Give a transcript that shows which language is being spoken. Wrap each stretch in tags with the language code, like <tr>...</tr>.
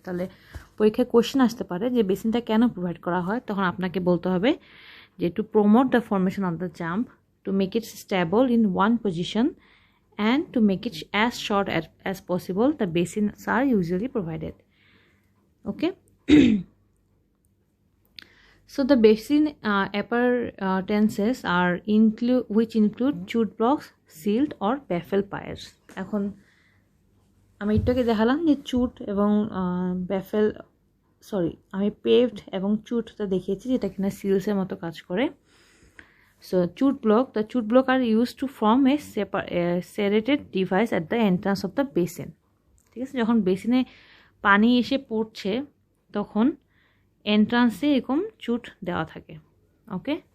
<bn>তাহলে পরীক্ষায় কোশ্চেন আসতে পারে যে বেসিনটা কেন প্রোভাইড করা হয়, তখন আপনাকে বলতে হবে যে</bn> <en>To promote the formation of the jump, to make it stable in one position and to make it as short as possible the basins are usually provided. Okay, so the basin appurtenances are which include chute blocks, silt or baffle piers।</en> <bn>এখন আমি এটাকে দেখালাম যে চুট এবং baffle আমি paved এবং চুটটা দেখিয়েছি যেটা কিনা সিলসের মতো কাজ করে।</bn> <en>So the chute block are used to form a serrated device at the entrance of the basin।</en> <bn>ঠিক আছে, যখন বেসিনে পানি এসে পড়ছে তখন এন্ট্রান্সে এরকম চুট দেওয়া থাকে। ওকে,</bn>